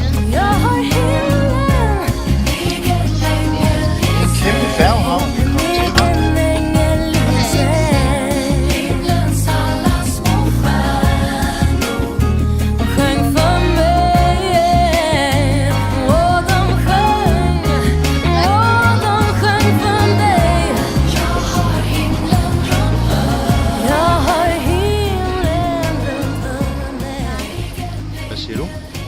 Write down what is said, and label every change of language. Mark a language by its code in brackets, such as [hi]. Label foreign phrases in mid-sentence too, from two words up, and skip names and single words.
[sv] Jag har himlen. Egen ängel i [da] Kæmpe færgehavn, vi kommer til. [sv] egen ängel i säng. Himlens alla små stjärnor sjöng för mig. Och de sjöng för dig. Jag har himlen runt hörnet. Jag har himlen runt hörnet. [da] Hvad siger du?